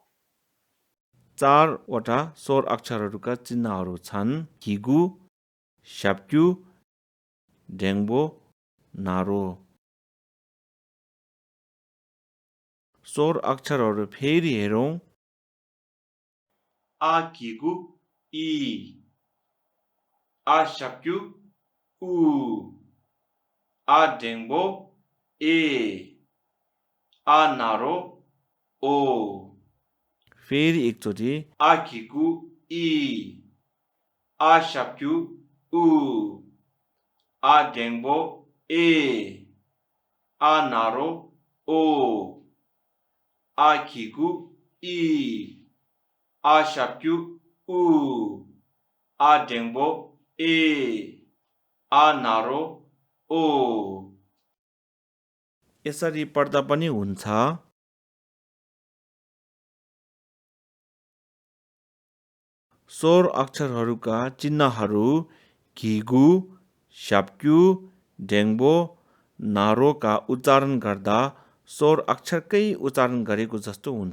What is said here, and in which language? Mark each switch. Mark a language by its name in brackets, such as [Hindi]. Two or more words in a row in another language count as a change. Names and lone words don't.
[Nepali] चारवटा स्वर अक्षरहरूका चिन्हहरू छन् किगु, स्याप्क्यु, डेङ्बो, नारो। स्वर अक्षरहरू फेरि हेरौँ। आ किगु इ, आ स्याप्क्यु उ, आ डेङ्बो ए, आ नारो ओ। फेरि एकचोटि आ किगु इ, आ स्याप्क्यु उ, आ डेङ्बो ए, आ नारो ओ। आ किगु इ, आ स्याप्क्यु उ, आ डेङ्बो ए, आ नारो ओ। यसरी पढ्दा पनि हुन्छ। स्वर अक्षरहरूका चिन्हहरू किगु, स्याप्क्यु, डेङ्बो, नारोका उच्चारण गर्दा स्वर अक्षरकै उच्चारण गरेको जस्तो हुन्छ।